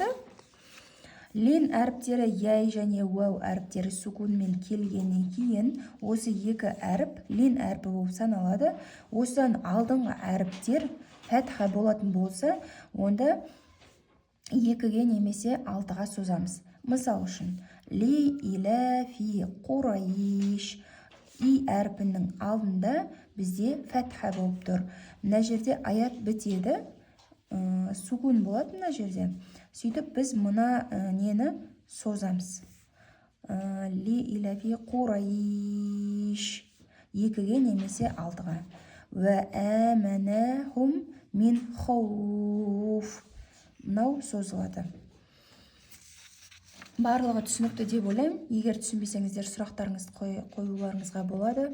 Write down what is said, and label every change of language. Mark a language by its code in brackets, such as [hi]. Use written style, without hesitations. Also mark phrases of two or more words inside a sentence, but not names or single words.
[kk] Лин әріптері яй және уау әріптері сукунмен келгеннен кейін осы екі әріп лин әрпі болып саналады. Осыдан алдыңғы әріптер фәтха болатын болса, онда 2-ге немесе 6-ға созамыз. Мысал үшін, [ar] لإيلاف قريش. [kk] И әрпінің алдында бізде фәтха болып тұр. Мына жерде аят бітеді, сукун болады мына жерде. Сөйтіп біз мұна нені созамыз. [ar] لإيلاف قريش. [kk] 2-ге немесе 6-ға. [ar] وآمنهم من خوف. [kk] Мынау созылады. Барлығы түсінікті деп ойлаймын. Егер түсінбесеңіздер сұрақтарыңызды қоюларыңызға болады.